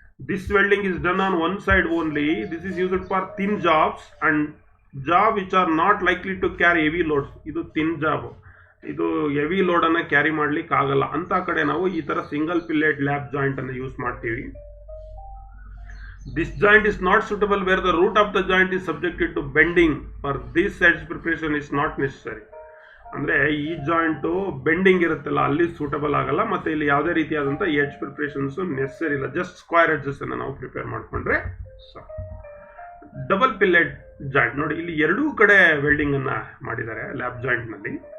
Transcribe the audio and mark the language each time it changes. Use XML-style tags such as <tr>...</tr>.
<en>This welding is done on one side only. This is used for thin jobs and job which are not likely to carry heavy loads.</en> <kn>ಇದು thin job, ಇದು heavy load ಅನ್ನ carry ಮಾಡ್ಲಿಕ್ಕೆ ಆಗಲ್ಲ ಅಂತ ಕಡೆ ನಾವು ಈ ತರ ಸಿಂಗಲ್ ಪಿಲ್ಲೆಟ್ ಲ್ಯಾಬ್ ಜಾಯಿಂಟ್ ಅನ್ನು ಯೂಸ್ ಮಾಡ್ತೀವಿ.</kn> <en>This joint is not suitable where the root of the joint is subjected to bending. For this edge preparation is not necessary.</en> <kn>ಅಂದರೆ ಈ ಜಾಯಿಂಟು ಬೆಂಡಿಂಗ್ ಇರುತ್ತಲ್ಲ, ಅಲ್ಲಿ ಸೂಟಬಲ್ ಆಗಲ್ಲ. ಮತ್ತು ಇಲ್ಲಿ ಯಾವುದೇ ರೀತಿಯಾದಂಥ ಎಡ್ಜ್ ಪ್ರಿಪ್ರೇಷನ್ಸು ನೆಸೆಸರಿ ಇಲ್ಲ. ಜಸ್ಟ್ ಸ್ಕ್ವೇರ್ ಎಡ್ಜಸ್ಸನ್ನು ನಾವು ಪ್ರಿಪೇರ್ ಮಾಡಿಕೊಂಡ್ರೆ ಸಾಕು. ಡಬಲ್ ಪಿಲ್ಲೆಟ್ ಜಾಯಿಂಟ್ ನೋಡಿ, ಇಲ್ಲಿ ಎರಡೂ ಕಡೆ ವೆಲ್ಡಿಂಗನ್ನು ಮಾಡಿದ್ದಾರೆ ಲ್ಯಾಬ್ ಜಾಯಿಂಟ್ನಲ್ಲಿ.</kn>